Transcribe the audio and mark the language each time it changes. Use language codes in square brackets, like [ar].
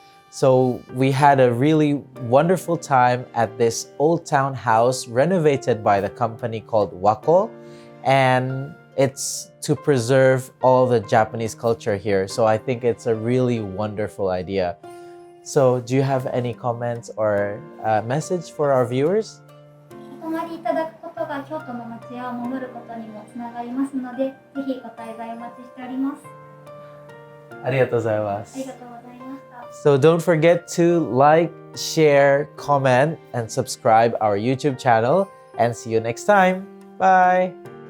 [en] So we had a really wonderful time at this old town house renovated by the company called Wako, and it's to preserve all the Japanese culture here. So I think it's a really wonderful idea. So do you have any comments or message for our viewers? [ja] お泊まりいただくことが京都の町屋を守ることにもつながりますので、ぜひご滞在お待ちしております。ありがとうございます。ありがとうございました。 [en] So don't forget to like, share, comment, and subscribe our YouTube channel. And see you next time. Bye!